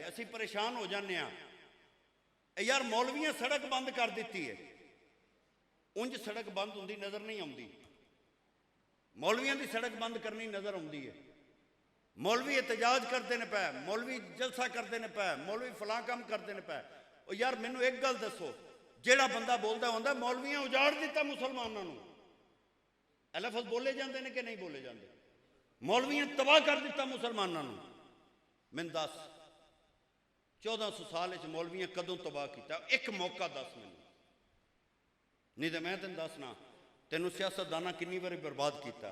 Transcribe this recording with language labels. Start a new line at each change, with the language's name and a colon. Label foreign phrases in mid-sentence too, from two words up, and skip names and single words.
Punjabi: اسی پریشان ہو جانے ہیں یار مولویاں سڑک بند کر دیتی ہے. انج سڑک بند ہوندی نظر نہیں آتی, مولویاں دی سڑک بند کرنی
Urdu: نظر آتی ہے. مولوی احتجاج کرتے ہیں پے, مولوی جلسہ کرتے ہیں پے, مولوی فلاں کام کرتے ہیں پے.
Punjabi: اور یار مینوں ایک گل دسو, ਜਿਹੜਾ ਬੰਦਾ ਬੋਲਦਾ ਹੁੰਦਾ ਮੌਲਵੀਆਂ ਉਜਾੜ ਦਿੱਤਾ ਮੁਸਲਮਾਨਾਂ ਨੂੰ। ਇਹ ਲਫ਼ਜ਼ ਬੋਲੇ ਜਾਂਦੇ ਨੇ ਕਿ ਨਹੀਂ ਬੋਲੇ ਜਾਂਦੇ? ਮੌਲਵੀਆਂ ਤਬਾਹ ਕਰ ਦਿੱਤਾ ਮੁਸਲਮਾਨਾਂ ਨੂੰ। ਮੈਨੂੰ ਦੱਸ 1400 ਸਾਲ ਵਿੱਚ ਮੌਲਵੀਆਂ ਕਦੋਂ ਤਬਾਹ ਕੀਤਾ? ਇੱਕ ਮੌਕਾ ਦੱਸ ਮੈਨੂੰ, ਨਹੀਂ ਤਾਂ ਮੈਂ ਤੈਨੂੰ ਦੱਸਣਾ ਤੈਨੂੰ ਸਿਆਸਤਦਾਨਾਂ ਕਿੰਨੀ ਵਾਰੀ ਬਰਬਾਦ ਕੀਤਾ।